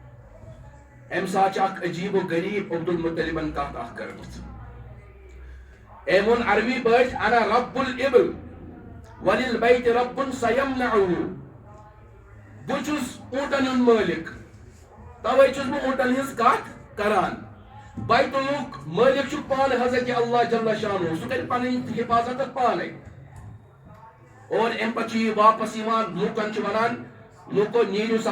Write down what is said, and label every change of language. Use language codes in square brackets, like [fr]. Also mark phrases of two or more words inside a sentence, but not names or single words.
[ks] ام سات اخ عجیب و غریب عبد المطلبن کتھ اخ کٔرمٕژ أمۍ ووٚن عربی پٲٹھۍ [ar] انا رب الابل وللبیت رب سیمنعه [ks] بہٕ چھُس اونٹن ہُنٛد مٲلک توے چھُس بہٕ اونٹن ہٕنٛز کتھ کران بیت اللہُک مٲلک چھُ پانہٕ حضرت اللہ جل شانہ سُہ کرِ پنٕنۍ حفاظت اتھ پانے اور ام پتہٕ چھُ یہِ واپس یِوان لوٗکن چھُ ونان لوٗکو نیٖرِو سا